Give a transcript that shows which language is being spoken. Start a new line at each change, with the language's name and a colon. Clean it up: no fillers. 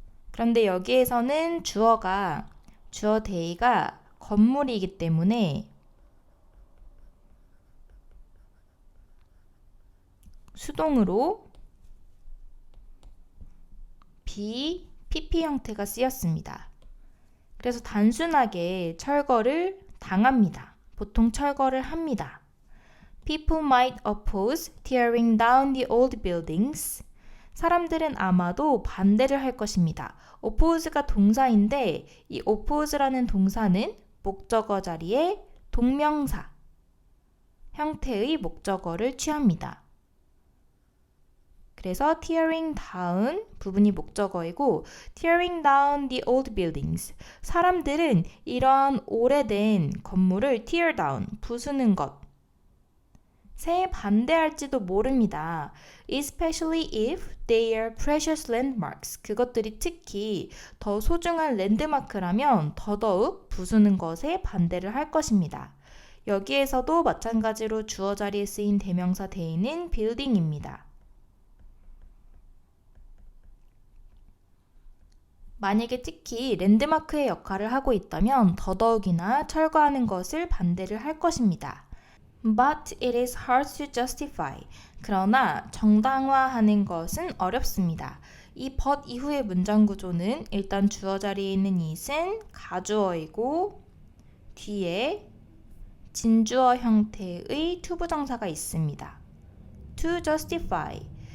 Korean: 그런데 여기에서는 주어 day가 건물이기 때문에 수동으로 PP 형태가 쓰였습니다. 그래서 단순하게 철거를 당합니다. 보통 철거를 합니다.
English: People might oppose tearing down the old buildings.
Korean: 사람들은 아마도 반대를 할 것입니다. oppose가 동사인데, 이 oppose라는 동사는 목적어 자리에 동명사 형태의 목적어를 취합니다. 그래서 tearing down 부분이 목적어이고,
English: tearing down the old buildings,
Korean: 사람들은 이러한 오래된 건물을
English: tear down,
Korean: 부수는 것에 반대할지도 모릅니다.
English: Especially if they are precious landmarks,
Korean: 그것들이 특히 더 소중한 랜드마크라면 더더욱 부수는 것에 반대를 할 것입니다. 여기에서도 마찬가지로 주어 자리에 쓰인 대명사 day는 building입니다. 만약에 특히 랜드마크의 역할을 하고 있다면 더더욱이나 철거하는 것을 반대를 할 것입니다.
English: But it is hard to justify.
Korean: 그러나 정당화하는 것은 어렵습니다. 이 but 이후의 문장 구조는 일단 주어 자리에 있는 it은 가주어이고, 뒤에 진주어 형태의 투부정사가 있습니다.
English: To justify.